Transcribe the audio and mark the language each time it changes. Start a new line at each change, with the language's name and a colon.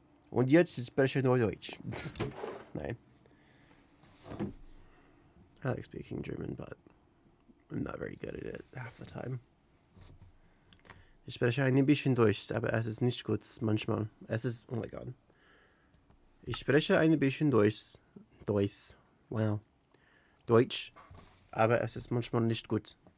German: Und jetzt spreche nur Deutsch. Nein.
English: I like speaking German, but I'm not very good at it half the time.
German: Ich spreche ein bisschen Deutsch, aber es ist nicht gut manchmal.
English: Oh my god.
German: Ich spreche ein bisschen Deutsch. Wow. Deutsch, aber es ist manchmal nicht gut.